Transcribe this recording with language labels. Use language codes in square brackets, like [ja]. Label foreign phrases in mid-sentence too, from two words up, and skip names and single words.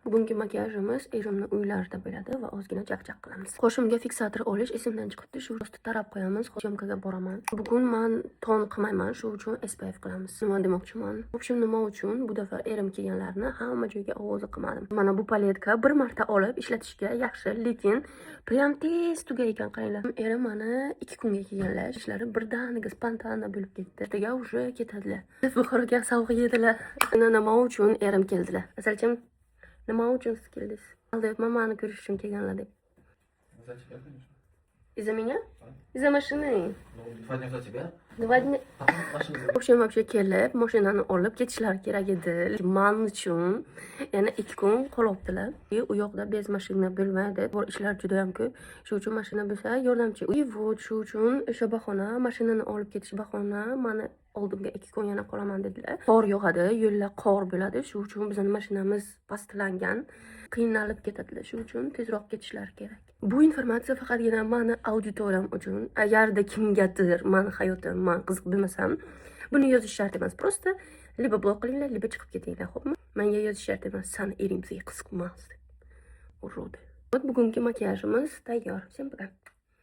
[uz] Bugungi makiyajimiz erimni uylarida bo'ladi va ozgina chaqchaq qilamiz. Qoshimga fiksator olish esimdan chiqibdi. Shu rosti tarab qo'yamiz. Syomkaga boraman. Bugun men ton qilmayman, shu uchun SPF qilamiz. Nima demoqchiman? [ru] В общем, [uz] nima uchun bu dafar erim kelganlarni hamma joyga ovoza qilmadim. Mana bu paletka bir marta olib ishlatishga yaxshi, lekin prям tez tugaygan qaranglar. Erim mana 2 kunga kelganlar. Ishlari birdaniga spontana bo'lib ketdi. Ertaga уже ketadilar. Buxoroga sovg'a yedilar. Nima uchun erim keldilar? Asalchim nima uchun siz keldingiz? Aldayapman, mani ko'rish uchun kelganlar deb. [ru] За тебя, конечно. Из-за меня? Из-за машины. Ну, 2 dня за тебя. 2 dня. Потом машину В общем, вообще [uz] kelib, mashinani olib ketishlari kerak edi. Men uchun yana 2 kun qolibdilar. U yoqda bez mashina bo'lmaydi. Bor ishlar juda ham ko'p. Shu uchun mashina bo'lsa yordamchi. [ru] И вот [uz] shu uchun o'sha bahona, mashinani olib ketish bahona, meni oldimga 2 kun yana qolaman dedilar. Qor yog'adi, yo'llar qor bo'ladi. Shu uchun bizning mashinamiz pastlangan, qiynalib ketadilar. Shu uchun tezroq ketishlari kerak. Bu informatsiya faqatgina meni auditoriyam uchun. Agarda kimgadir meni hayotim men qiziq bo'lmasam, buni yozish shart emas. Просто liba blok qilinglar, liba chiqib ketinglar, xo'pmi? Menga yozish shart emas. Sani ering bizga qiziq emas deb. Urodi. Bugungi makiyajimiz tayyor. [ru] Всем пока.